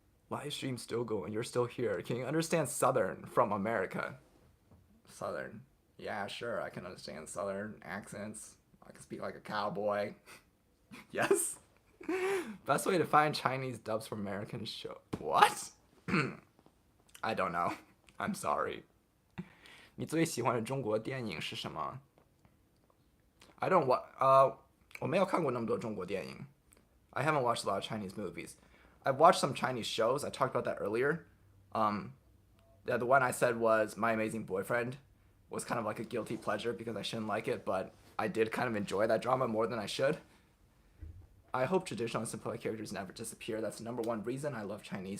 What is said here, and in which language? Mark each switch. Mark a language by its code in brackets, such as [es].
[en] Livestream still going. You're still here. Can you understand Southern from America? Southern. Yeah, sure. I can understand Southern accents. I can speak like a cowboy. Yes. Best way to find Chinese dubs from American show. What? I don't know. I'm sorry. [zh] 你最喜欢的中国电影是什么? [en] I don't watch. [zh] 我没有看过那么多中国电影. [en] I haven't watched a lot of Chinese movies. I've watched some Chinese shows. I talked about that earlier. Yeah, the one I said was My Amazing Boyfriend was kind of like a guilty pleasure because I shouldn't like it, but I did kind of enjoy that drama more than I should. I hope traditional and simplified characters never disappear. That's the number one reason I love Chinese.